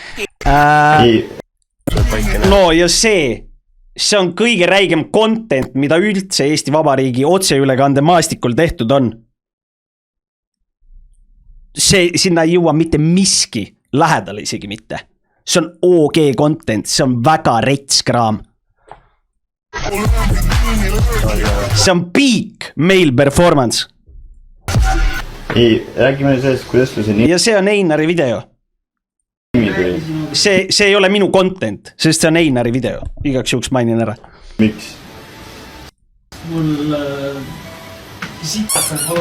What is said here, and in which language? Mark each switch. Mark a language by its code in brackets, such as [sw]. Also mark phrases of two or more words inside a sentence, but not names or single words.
[et] No ja see on kõige räigem content, mida üldse Eesti Vabariigi otseülekande maastikul tehtud on. See sinna ei jõua mitte miski, lähedale isegi mitte. See on [en] OG content, [et] see on väga retskraam. See on [en] peak male performance. [et] Ei, räägime sellest, kuidas sul see nimi Ja see on Einari video. tuli. See ei ole minu content, sest see on Einari video. Igaks juhuks mainin ära. Miks? Mul sitas on